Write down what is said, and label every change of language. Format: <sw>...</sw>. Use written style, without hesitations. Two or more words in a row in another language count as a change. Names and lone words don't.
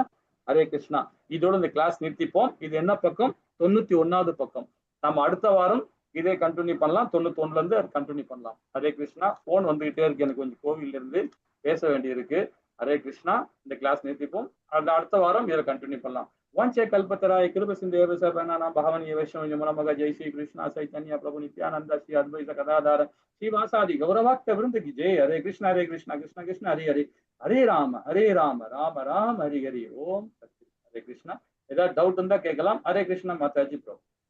<ta>ஹரே கிருஷ்ணா. இதோட இந்த கிளாஸ் நிறுத்திப்போம். இது என்ன பக்கம்? 91வது பக்கம். நம்ம அடுத்த வாரம் இதே கண்டினியூ பண்ணலாம், 91ல இருந்து கண்டினியூ பண்ணலாம். ஹரே கிருஷ்ணா. போன் வந்துகிட்டே இருக்கு, எனக்கு கொஞ்சம் கோவில்ல இருந்து பேச வேண்டி இருக்கு. ஹரே கிருஷ்ணா. இந்த கிளாஸ் நிறுத்திப்போம், அடுத்த வாரம் இதை கண்டினியூ பண்ணலாம்.</ta> <sa>वंशे कल्पतराय कृप सिंधु सर्वनाम भगवान वैष्णव जय श्री कृष्ण चैतन्य प्रभु नित्यानंद श्री अद्वैत गदाधर श्रीवासादि गौरभक्त वृंद</sa> <hi>की जय।</hi> <sa>हरे कृष्ण कृष्ण कृष्ण हरे हरे, हरे राम राम राम हरे हरे। ओम हरे कृष्ण.</sa> <ta>ஏதாவது டவுட் இருந்தா கேட்கலாம். ஹரே கிருஷ்ண மாதாஜி பிரபு.</ta>